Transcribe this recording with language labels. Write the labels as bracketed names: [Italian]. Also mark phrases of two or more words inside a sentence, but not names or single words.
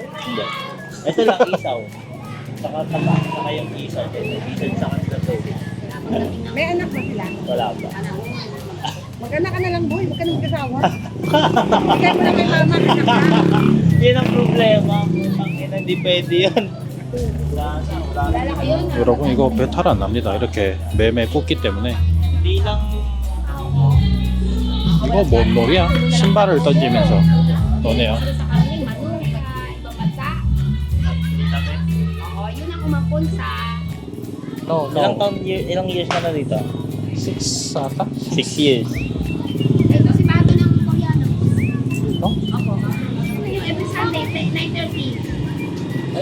[Filipino] Hindi. Ito lang, isaw. Saka taba. Saka yung isaw. Isaw sa kanila to. May anak ba sila? Wala pa. Mag-anak ka na lang, boy. Huwag ka na mag-asawa. Bigay mo na kay mama, anak ka. Yan ang problema. Ang ina, hindi pwede yun. Wala na. [Korean] 여러분 이거 배탈 안 납니다. 이렇게 매매 꽂기 때문에. [Filipino] Hindi lang. [Korean] 이거 뭔 놀이야? 신발을 던지면서 노네요. [Filipino] Oo, yun ang umapon sa... No, Ilang years ka na dito? 6 ata? 6 years. Ito si Bato ng Koreano. Ito? Opo. Yung [English] every Sunday, [Filipino] 9:30.